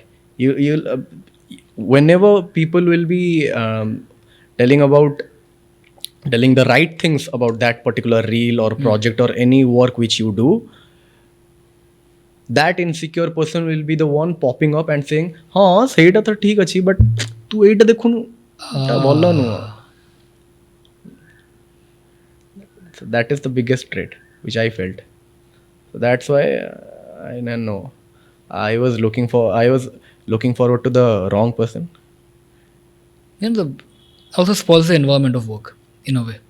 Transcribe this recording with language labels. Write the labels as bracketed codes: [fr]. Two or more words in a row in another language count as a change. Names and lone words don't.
[en] You'll whenever people will be telling the right things about that particular reel or project or any work which you do, that insecure person will be the one popping up and saying, [or] हाँ ସେଇଟା ତ ଠିକ୍ ଅଛି but ତୁ ଏଇଟା ଦେଖୁନୁ ଭଲ ନୁହଁ. [en] So that is the biggest trait which I felt. So that's why I don't know. I was looking forward to the wrong person. Also spoils the environment of work in a way.